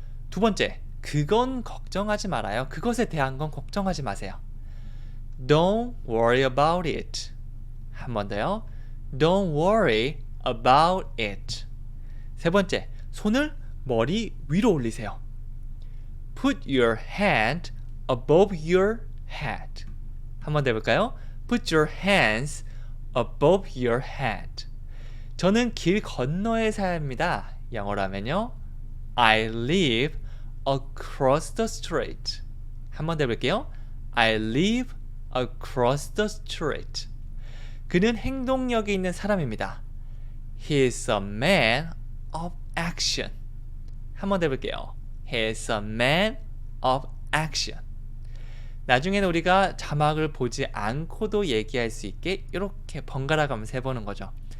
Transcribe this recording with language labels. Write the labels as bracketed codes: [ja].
[ko] 두 번째, 그건 걱정하지 말아요. 그것에 대한 건 걱정하지 마세요. [en] Don't worry about it. [ko] 한 번 더요. [en] Don't worry about it. [ko] 세 번째, 손을 머리 위로 올리세요. [en] Put your hand above your head. [ko] 한 번 더 해볼까요? [en] Put your hands above your head. [ko] 저는 길 건너에 삽니다. 영어로 하면요. [en] I live across the street. [ko] 한 번 더 해볼게요. [en] I live across the street. [ko] 그는 행동력이 있는 사람입니다. [en] He is a man of action. [ko] 한 번 더 해볼게요. [en] He is a man of action. [ko] 나중에는 우리가 자막을 보지 않고도 얘기할 수 있게 이렇게 번갈아 가면서 해보는 거죠.